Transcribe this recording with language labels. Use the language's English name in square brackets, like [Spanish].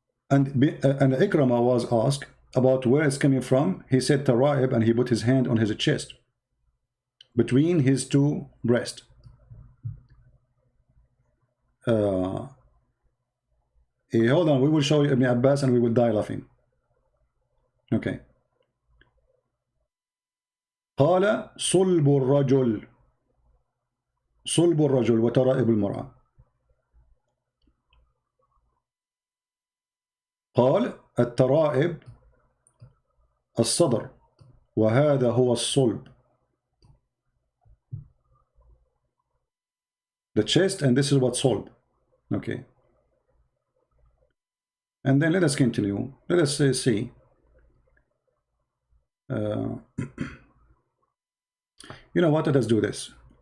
[English] And Ikrama was asked about where it's coming from. He said Taraib, and he put his hand on his chest between his two breasts. Hold on, we will show you Ibn Abbas and we will die laughing. Okay. [Arabic] قال صلب الرجل صلب الرجل وترائب المرأة. قال الترائب الصدر وهذا هو الصلب. [English] The chest, and this is what solb. Okay. And then let us continue. Let us see. You know what? Let us do this.